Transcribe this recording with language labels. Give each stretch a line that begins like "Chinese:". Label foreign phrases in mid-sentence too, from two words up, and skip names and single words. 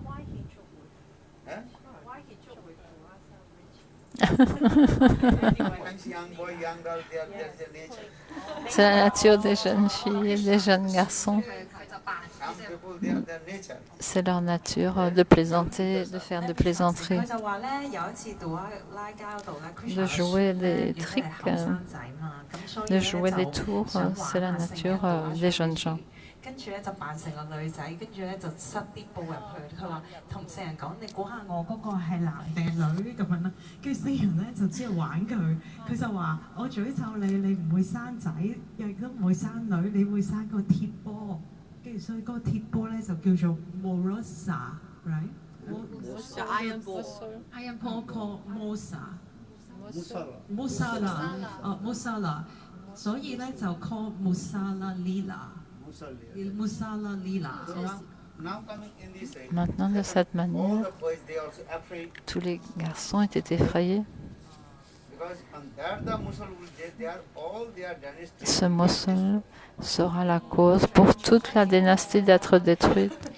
French: C'est la nature des jeunes filles et des jeunes garçons. C'est leur nature de plaisanter, de faire des plaisanteries, de jouer des tricks, de jouer des tours. C'est la nature des jeunes gens.
Cantonese: 跟住咧就扮成個女仔，跟住咧就塞啲布入去。佢話同聖人講：你估下我嗰個係男定係女咁樣啦。跟住聖人咧就只係玩佢，佢就話：我詛咒你，你唔會生仔，亦都唔會生女，你會生個鐵波。跟住所以嗰個鐵波咧就叫做 Morosa，right？
English: Iron ball。Iron ball called Mosa。Musala，
Cantonese: 哦 Musala， 所以咧就 call Musala Lila。Musala Lila。
French: Maintenant, de cette manière, tous les garçons étaient effrayés. Ce Musul sera la cause pour toute la dynastie d'être détruite.